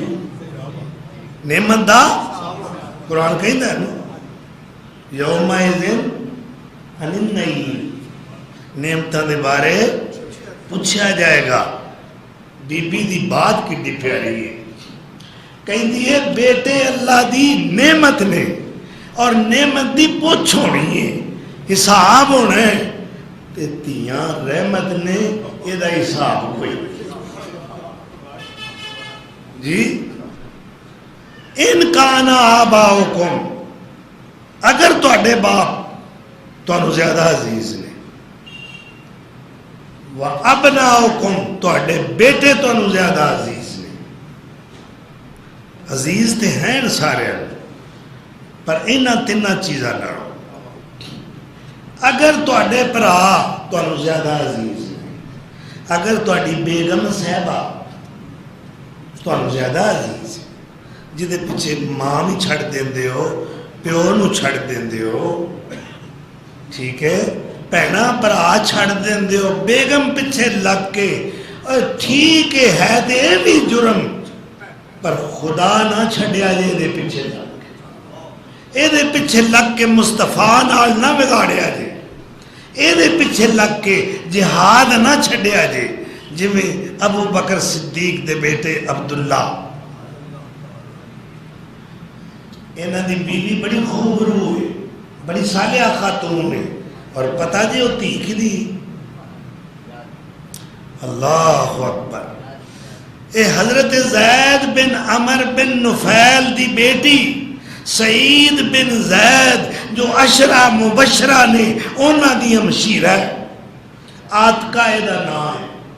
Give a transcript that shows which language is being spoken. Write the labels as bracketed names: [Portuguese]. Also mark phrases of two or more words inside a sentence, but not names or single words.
[Punjabi] نعمت دا قرآن کہندا ہے نا [Arabic] یومئذ عن النعیم [Punjabi] نعمتاں دے بارے پوچھا جائے گا بی بی دی بات کتنی پیاری ہے کہندی ہے بیٹے اللہ دی نعمت نے اور نعمت دی پوچھ ہونی ہے حساب ہونا ہے تے تیاں رحمت نے یہ دا حساب کوئی جی [Arabic] ان کانا آباؤکم [Punjabi] اگر تواڈے باپ تانوں زیادہ عزیز نے وَأَبْنَاؤُكُمْ تواڈے بیٹے تانوں زیادہ عزیز نے عزیز تے ہیں سارے پر انہاں تیناں چیزاں لڑو اگر تواڈے بھرا تانوں زیادہ عزیز نے اگر تواڈی بیگم صاحبہ تانوں زیادہ عزیز ہے جدے پیچھے ماں بھی چھڑ دیندے ہو پیو نو چھڑ دیندے ہو ٹھیک ہے بھینا برا چھڑ دیندے ہو بیگم پیچھے لگ کے ٹھیک ہے دے بھی جرم پر خدا نہ چھڑیا جے دے پیچھے لگ کے اے دے پیچھے لگ کے مصطفیٰ نال نہ بگاڑیا جے اے دے پیچھے لگ کے جہاد نہ چھڑیا جے جویں ابو بکر صدیق دے بیٹے عبداللہ انہاں دی بیوی بڑی خوب روح ہے بڑی صالحہ خاتون ہے اور پتہ جی وہ تھی کی دی اللہ اکبر اے حضرت زید بن عمر بن نفیل دی بیٹی سعید بن زید جو عشرہ مبشرہ نے انہاں دی ہمشیرہ ہے آتکا ایدہ نام ہے